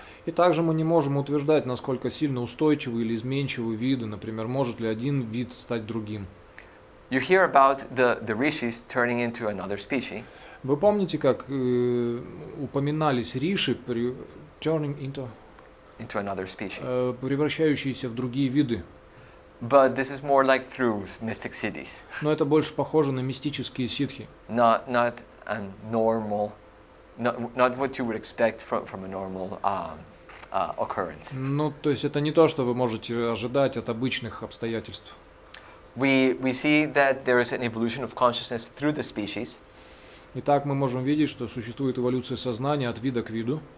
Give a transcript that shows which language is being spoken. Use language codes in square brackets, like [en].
[ru] И также мы не можем утверждать, насколько сильно устойчивы или изменчивы виды. Например, может ли один вид стать другим. [en] You hear about the rishis turning into another species. [ru] Вы помните, как упоминались риши, [en] turning into Another species. [ru] Превращающиеся в другие виды? [en] But this is more like through mystic cities. [ru] Но это больше похоже на мистические ситхи. [en] Not a normal, not what you would expect from a normal occurrence. [ru] Ну, то есть это не то, что вы можете ожидать от обычных обстоятельств. [en] We see that there is an evolution of consciousness through the species. [ru] Итак, мы можем видеть, что существует эволюция сознания от вида к виду.